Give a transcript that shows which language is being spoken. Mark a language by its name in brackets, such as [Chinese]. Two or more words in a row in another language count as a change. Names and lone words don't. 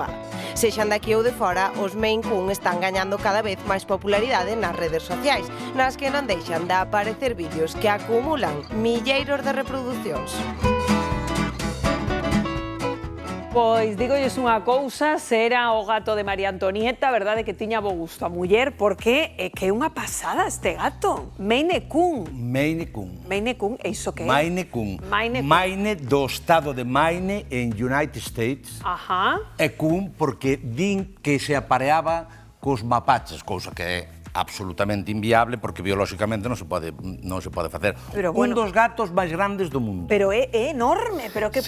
[Galician] Sexan daqui ou de fora, os Maine Coon están gañando cada vez máis popularidade nas redes sociais, nas que non deixan de aparecer vídeos que acumulan milleiros de reproduccións. Pois dígolles unha cousa, se era o gato de María Antonieta, verdade que tiña bo gusto a muller, porque é que é unha pasada este gato. Maine Coon. Maine Coon. Maine Coon, e iso que é? Maine Coon. Maine Coon. Maine do estado de Maine en United States. Ajá. E Coon porque din que se apareaba cos mapaches, cousa que é absolutamente inviable porque biolóxicamente non se pode facer. Pero bueno, un dos gatos máis grandes do mundo. Pero é enorme, pero que